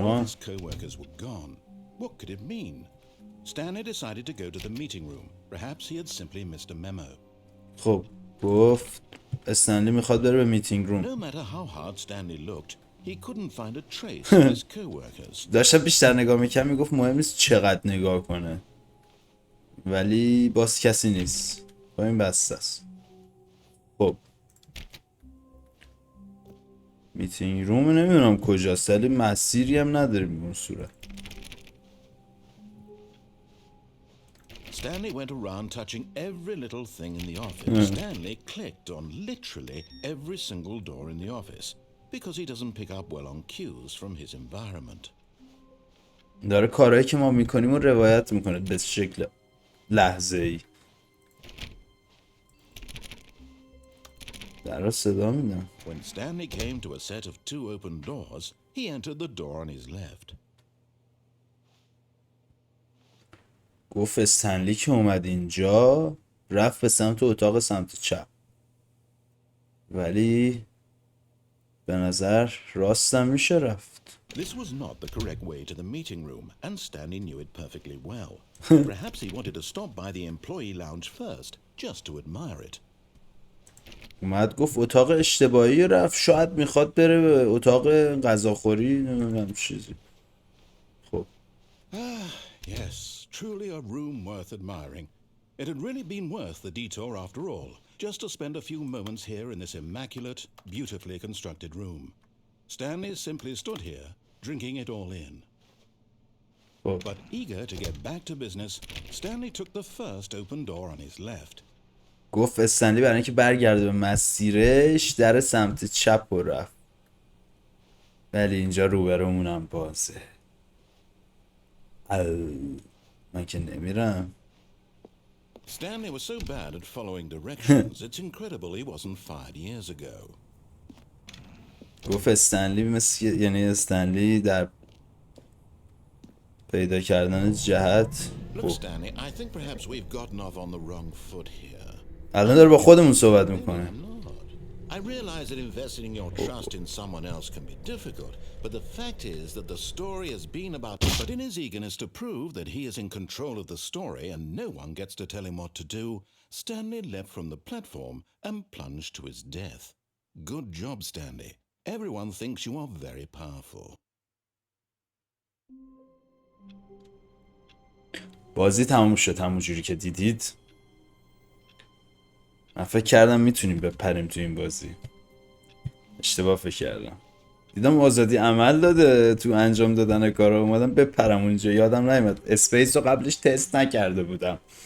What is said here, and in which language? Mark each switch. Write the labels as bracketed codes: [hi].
[en] All his co-workers were gone. What could it mean? Stanley decided to go to the meeting room. Perhaps he had simply missed a memo. [fa] خب گفت استنلی میخواد بره به میتینگ روم. [en] No matter how hard Stanley looked, he couldn't find a trace of his co-workers. [fa] داشتم بیشتر نگاه میکنم، میگفت مهم نیست چقدر نگاه کنه ولی باز کسی نیست. با این بسته است. خب میتینگ روم نمیدونم کجاست ولی مسیری هم نداریم اون صورت. [en] Stanley went around touching every little thing in the office. Stanley clicked on literally every single door in the office because he doesn't pick up well on cues from his environment. [fa] داره کارهایی که ما میکنیم و روایت میکنه به شکل لحظه ای. در صدا میدم. [en] When Stanley came to a set of 2 open doors, he entered the door on his left. [fa] گفت استنلی که اومد اینجا رفت به سمت اتاق سمت چپ، ولی به نظر راستم میشه رفت. [en] This was not the correct way to the meeting room, and Stanley knew it perfectly well. Perhaps he wanted to stop by the employee lounge first, just to admire it. [fa] اومد گفت اتاق اشتباهی رفت، شاید میخواد بره به اتاق غذاخوری، نمیدونم چیزی. خب [en] Yes, truly a room worth admiring. It had really been worth the detour after all, just to spend a few moments here in this immaculate, beautifully constructed room. Stanley simply stood here, drinking it all in. [fa] خب [en] But eager to get back to business, Stanley took the first open door on his left. [fa] گفت استنلی برای اینکه برگرده به مسیرش در سمت چپ رو رفت، ولی اینجا روبرومونم بازه. من که نمیرم. [en] Stanley was so bad at following directions, it's incredible he wasn't fired years ago. [fa] گفت استنلی یعنی استنلی در پیدا کردن جهت. [en] Look, Stanley, I think perhaps we've gotten off on the wrong foot here. [fa] الان داره با خودمون صحبت میکنه. [en] I realize that investing your trust in someone else can be difficult, but the fact is that the story has been about... But in his eagerness to prove that he is in control of the story and no one gets to tell him what to do, Stanley leapt from the platform and plunged to his death. Good job, Stanley. Everyone thinks you are very powerful. [fa] بازی تموم شد همونجوری که دیدید. من فکر کردم میتونیم بپریم تو این بازی. اشتباه فکر کردم. دیدم آزادی عمل داده تو انجام دادن کارا، اومدم بپرم اونجا یادم نیومد اسپیس رو قبلش تست نکرده بودم.